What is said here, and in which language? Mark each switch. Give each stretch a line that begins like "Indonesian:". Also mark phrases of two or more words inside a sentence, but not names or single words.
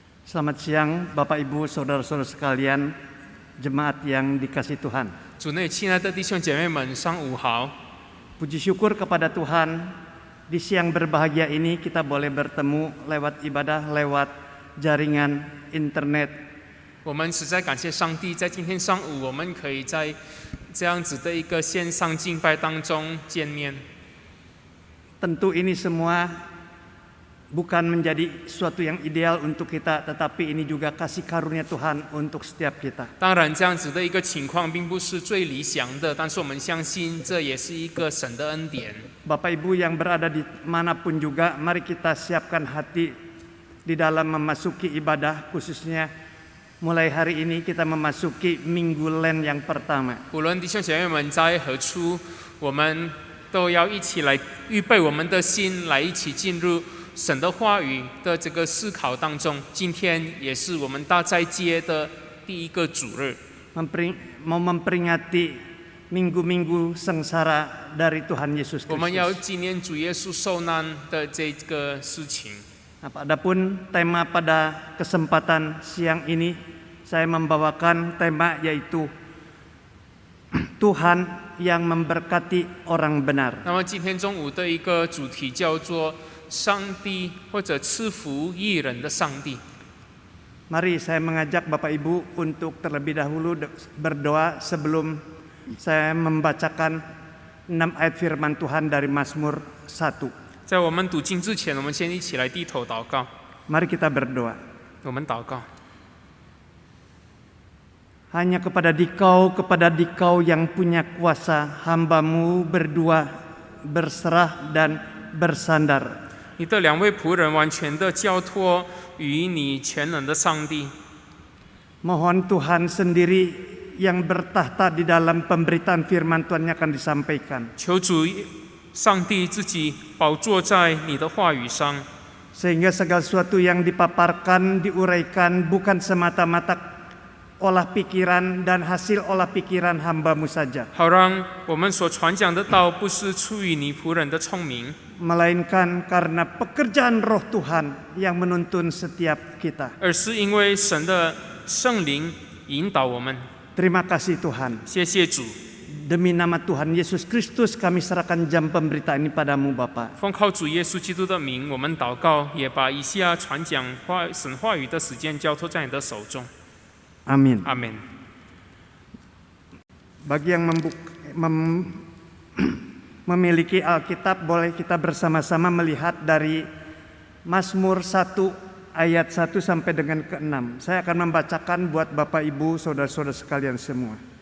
Indonesian: Selamat siang Bapak Ibu Saudara-saudara sekalian, jemaat yang dikasihi Tuhan.
Chinese: 主内亲爱的弟兄姐妹们，上午好！
Indonesian: Puji syukur kepada Tuhan, di siang berbahagia ini kita boleh bertemu lewat ibadah, lewat jaringan internet.
Chinese: 我们实在感谢上帝，在今天上午，我们可以在这样子的一个线上敬拜当中见面。
Indonesian: Tentu ini semua bukan menjadi suatu yang ideal untuk kita, tetapi ini juga kasih karunia Tuhan untuk setiap kita.
Chinese: 当然，这样子的一个情况并不是最理想的，但是我们相信这也是一个神的恩典。
Indonesian: Bapak Ibu yang berada di manapun juga, mari kita siapkan hati di dalam memasuki ibadah, khususnya mulai hari ini kita memasuki Minggu Lent yang pertama.
Chinese: 无论弟兄姐妹们在何处，我们都要一起来预备我们的心，来一起进入神的话语的这个思考当中。今天也是我们大斋节的第一个主日。
Indonesian: Mau memperingati minggu-minggu sengsara dari Tuhan Yesus
Chinese: 我们要
Indonesian: Kristus.
Chinese: 纪念主耶稣受难的这个事情。
Indonesian: Adapun tema pada kesempatan siang ini, saya membawakan tema yaitu Tuhan yang memberkati orang benar.
Chinese: 那么今天中午的一个主题叫做上帝或者赐福义人的上帝。
Indonesian: Mari saya mengajak Bapak Ibu untuk terlebih dahulu berdoa sebelum saya membacakan 6 ayat firman Tuhan dari Mazmur 1.
Chinese: 在我们读经之前，我们先一起来低头祷告。
Indonesian: Mari kita berdoa.
Chinese: 我们祷告。
Indonesian: Hanya kepada Dikau yang punya kuasa, hamba-Mu berdua berserah dan bersandar.
Chinese: 你的两位仆人完全的交托于你全能的上帝。
Indonesian: Mohon Tuhan sendiri yang bertahta di dalam pemberitaan firman Tuhan yang akan disampaikan.
Chinese: 求主上帝自己宝座在你的话语上，
Indonesian: Sehingga segala sesuatu yang dipaparkan, diuraikan bukan semata-mata olah pikiran dan hasil olah pikiran hamba-Mu saja,
Chinese: 好让我们所传讲的道不是出于你仆人的聪明，
Indonesian: melainkan karena pekerjaan Roh Tuhan yang menuntun setiap kita.
Chinese: 而是因为神的圣灵引导我们。
Indonesian: Terima kasih Tuhan.
Chinese: 谢谢主，
Indonesian: Demi nama Tuhan Yesus Kristus kami serahkan jam pemberitaan ini padamu Bapa.
Chinese: 奉靠主耶稣基督的名，我们祷告，也把以下传讲神话语的时间交托在你的手中。
Indonesian: Amin.
Chinese: 阿门。
Indonesian: Bagi yang memiliki Alkitab, boleh kita bersama-sama melihat dari Mazmur 1 ayat 1 sampai dengan ke-6. Saya akan membacakan buat Bapak Ibu, saudara-saudara sekalian semua.